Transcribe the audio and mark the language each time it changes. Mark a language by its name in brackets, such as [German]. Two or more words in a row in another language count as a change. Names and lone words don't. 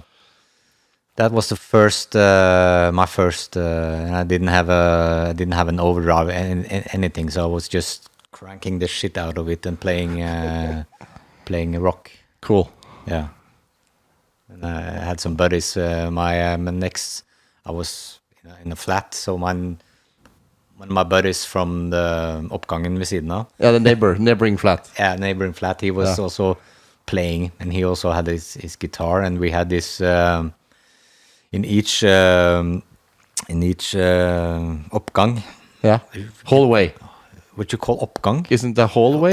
[English] That was the first, my first, and I didn't have an overdrive anything, so I was just cranking the shit out of it and playing rock. Cool. Yeah. And I had some buddies. My next, I was in a flat, so one of my buddies from the [Norwegian] oppgangen ved siden av. [English] Yeah, the neighboring flat. Yeah, neighboring flat. He was also playing, and he also had his guitar, and we had this in each oppgang. Yeah, hallway. What you call oppgang? Isn't the hallway